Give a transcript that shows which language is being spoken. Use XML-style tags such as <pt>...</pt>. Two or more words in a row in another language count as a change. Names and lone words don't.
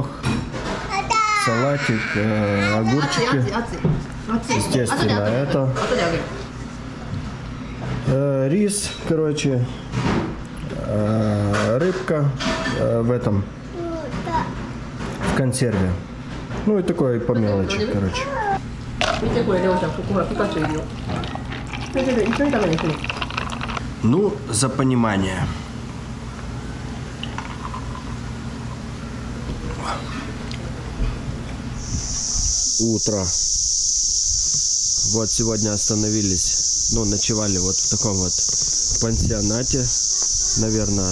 <ru>Салатик, огурчики. Естественно, это. Рис, короче. Рыбка в этом. В консерве. Ну и такое по мелочи, короче.</ru> <ja>見てこれレオちゃん、ここほらピカチュウいるよ。一緒に食べに行くの。</ja> <ru>Ну, за понимание. Утро. Вот сегодня остановились, ну, ночевали вот в таком вот пансионате, наверное.</ru>